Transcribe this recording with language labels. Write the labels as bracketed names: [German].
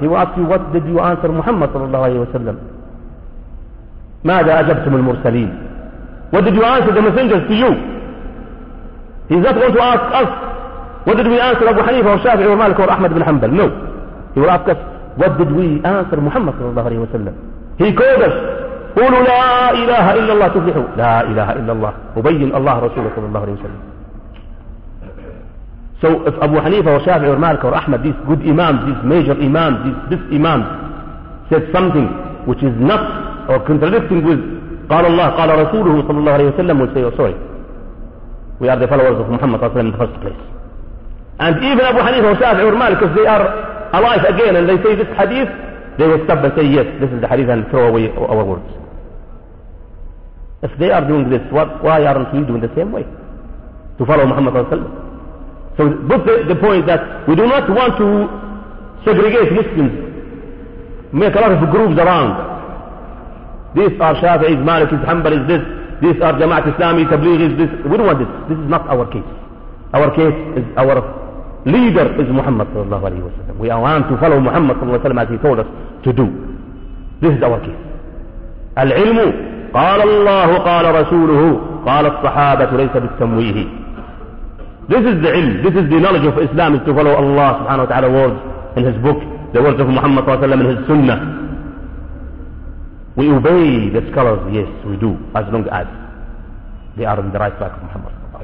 [English] He will ask you, what did you answer Muhammad sallallahu alayhi wa sallam? [Arabic] ماذا أجبتم المرسلين? [English] What did you answer the messengers to you? He's not going to ask us, what did we answer Abu Hanifa or Shafi or Malik or Ahmad bin Hanbal? No. He will ask us, what did we answer Muhammad sallallahu alayhi wa sallam? He called us, [Arabic] قولوا لا إله إلا الله تفلحوا. لا إله إلا الله. أبين الله رسوله صلى الله عليه وسلم. [English] So if Abu Hanifa or Shafi or Malik or Ahmad, these good imams, these major imams, these imams, said something which is not or contradicting with [Arabic] قال الله قال رسوله صلى الله عليه وسلم, [English] we'll say, oh, sorry. We are the followers of Muhammad صلى الله عليه وسلم in the first place. And even Abu Hanifa or Shafi or Malik, if they are alive again and they say this hadith, they will stop and say, yes, this is the hadith, and throw away our words. If they are doing this, why aren't we doing the same way? To follow Muhammad sallallahu alayhi wa sallam. So put the point that we do not want to segregate Muslims, make a lot of groups around. These are Shafi'is, Malikis, Hanbalis, this. These are Jama'at Islami, Tablighis, this. We don't want this. This is not our case. Our case is our leader is Muhammad sallallahu alayhi wa sallam. We want to follow Muhammad sallallahu alayhi wa sallam as he told us to do. This is our case. [Arabic] العلم قال الله قال رسوله قال الصحابة ليس بالتمويه. [English] This is the علم. This is the knowledge of Islam, is to follow Allah subhanahu wa ta'ala words in his book, the words of Muhammad sallallahu alayhi wa sallam in his sunnah. We obey the scholars, yes we do, as long as they are in the right track of Muhammad.